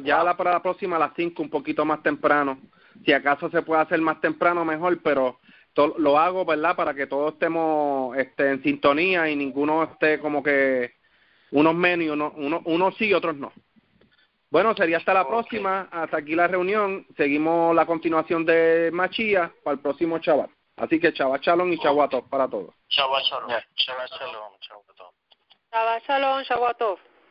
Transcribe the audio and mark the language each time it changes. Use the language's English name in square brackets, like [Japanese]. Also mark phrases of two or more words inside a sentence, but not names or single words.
[Spanish] Ya para la próxima a las 5, un poquito más temprano. Si acaso se puede hacer más temprano, mejor, pero lo hago, ¿verdad?, para que todos estemos en sintonía y ninguno esté como que unos menos y unos sí y otros no. Bueno, sería hasta la próxima. Hasta aquí la reunión. Seguimos la continuación de Machía para el próximo Shabbat. Así que [Hebrew] שבת שלום [Spanish] y [Hebrew] שבת טוב [Spanish] para todos. [Hebrew] שבת שלום. שבת שלום. שבת טוב. שבת שלום, שבת טוב.